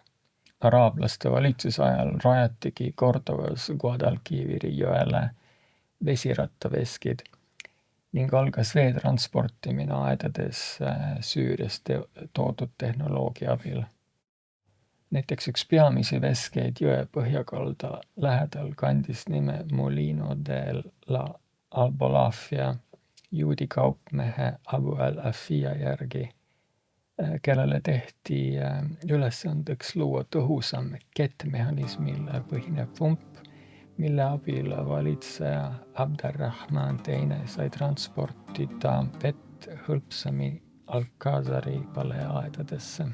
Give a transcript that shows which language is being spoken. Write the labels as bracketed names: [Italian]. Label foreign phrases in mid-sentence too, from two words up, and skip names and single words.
[Estonian] Araablaste valitsuse ajal rajatigi Cordovas Guadalquiviri jõele vesirattaveskid ning algas vee transportimine aedades Süüriast toodud tehnoloogia abil. Näiteks üks peamisi veskeid jõe põhjakalda lähedal kandis nime Molino de la Albolafia juudi kaupmehe Abu al-Afia järgi, kellele tehti ülesandeks luua tõhusam kettmehhanismil põhinev pump, mille abil valitseja Abderrahman II sai transportida vett hõlpsami Alcázari paleaedadesse.